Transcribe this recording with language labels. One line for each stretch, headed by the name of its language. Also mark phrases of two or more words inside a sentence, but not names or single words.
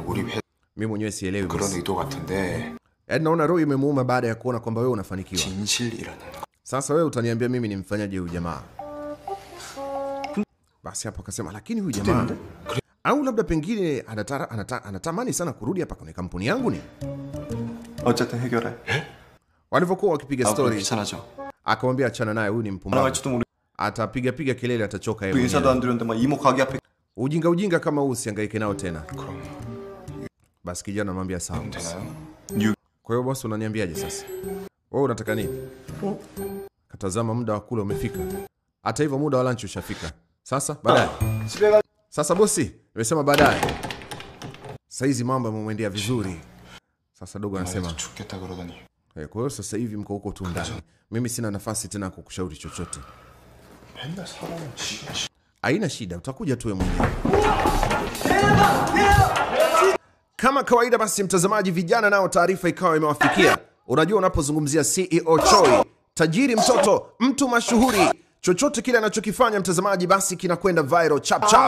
Swahili: Mimi mwenyewe sielewi bosi. Naona roho imemuuma baada ya kuona kwamba wewe unafanikiwa. Sasa wewe utaniambia mimi nimfanyaje huyu jamaa? Basi hapo akasema, lakini huyu jamaa au labda pengine anatamani sana kurudi hapa kwenye kampuni yangu ni.
Korean: 어쨌든 해결해.
Swahili: Walivyokuwa wakipiga story,
Korean: 귀찮아져.
Swahili: akamwambia achana naye, huyu ni mpumbavu. Atapiga kelele, atachoka yeye.
Korean: 인사도 안 드렸는데 막 이모 가게 앞에
Swahili: Ujinga kama huu usihangaike nao tena. Basi kijana anamwambia sawa. Kwa hiyo bosi, unaniambiaje sasa? Wewe unataka nini? Katazama muda wa kula umefika. Hata hivyo muda wa lunch ushafika. Sasa baadaye. Sasa bosi, nimesema baadaye. Saizi mambo yamemwendea vizuri. Sasa dogo anasema,
Korean: 죽겠다 그러더니.
Swahili: kwa hiyo sasa hivi mko huko tu ndani. Mimi sina nafasi tena kukushauri chochote.
Korean: 맨날 사람은 지가
Swahili: Haina shida, utakuja tu wewe mwenyewe. Kama kawaida basi mtazamaji, vijana nao taarifa ikawa imewafikia. Unajua unapozungumzia CEO Choi, tajiri mtoto, mtu mashuhuri, chochote kile anachokifanya mtazamaji basi kinakwenda viral chap chap.